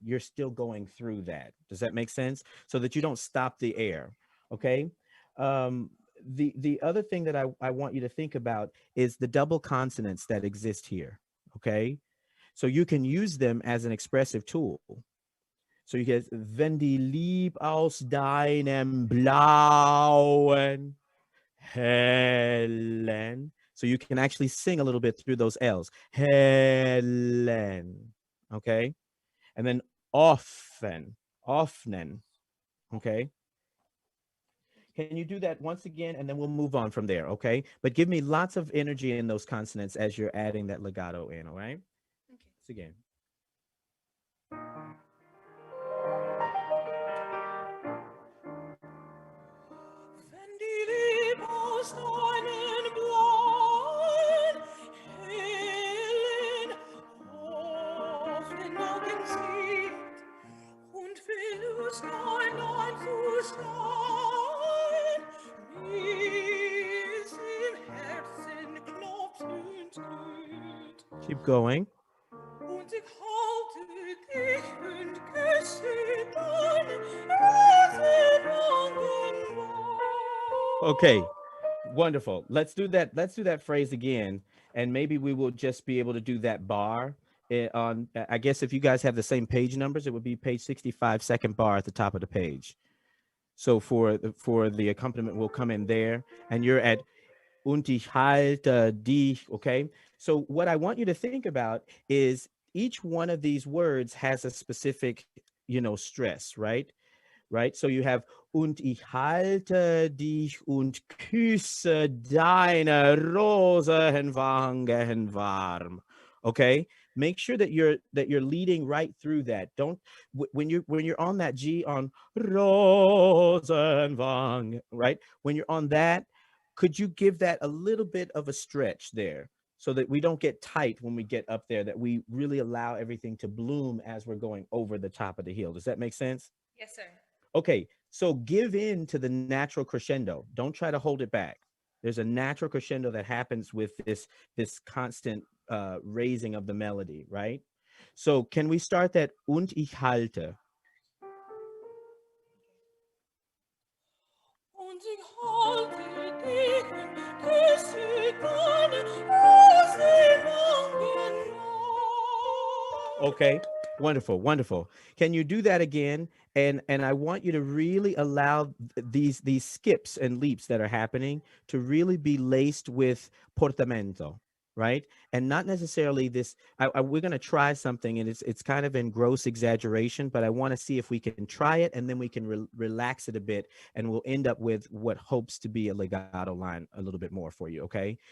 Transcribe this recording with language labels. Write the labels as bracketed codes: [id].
[en] You're still going through that. Does that make sense? So that you don't stop the air. Okay. The other thing that I want you to think about is the double consonants that exist here. Okay. So you can use them as an expressive tool. So you get [de] wenn die Lieb aus deinem blauen hellen. [en] So you can actually sing a little bit through those L's. Helen, okay? And then often, okay? Can you do that once again? And then we'll move on from there, okay? But give me lots of energy in those consonants as you're adding that legato in, all right? Okay. Once again. [de] Wenn die Liebe aus deinen blauen, hellen, offenen Augen sieht und will Lust allein zu sein, wie's im Herzen klopft und glüht. [en] Keep going. [de] Und ich halte dich und küsse deine Rosenwangen warm. [en] Okay, wonderful. Let's do that. Let's do that phrase again, and maybe we will just be able to do that bar on. I guess if you guys have the same page numbers, it would be page 65, second bar at the top of the page. So for the accompaniment, will come in there, and you're at [de] und ich halte dich. [en] Okay. So what I want you to think about is each one of these words has a specific, stress, right? Right? [de] So you have und ich halte dich und küsse deine Rosenwangen warm. [en] Okay? Make sure that you're leading right through that. Don't when you're on that G on Rosenwangen, right? When you're on that, could you give that a little bit of a stretch there so that we don't get tight when we get up there, that we really allow everything to bloom as we're going over the top of the hill? Does that make sense? Yes, sir. Okay, so give in to the natural crescendo. Don't try to hold it back. There's a natural crescendo that happens with this constant raising of the melody, right? So can we start that [de] und ich halte? Und ich halte dich und küsse deine Rosenwangen warm. [en] Okay, wonderful, wonderful. Can you do that again? And I want you to really allow these skips and leaps that are happening to really be laced with portamento, right? And not necessarily this. We're going to try something, and it's kind of in gross exaggeration, but I want to see if we can try it, and then we can relax it a bit, and we'll end up with what hopes to be a legato line a little bit more for you, okay?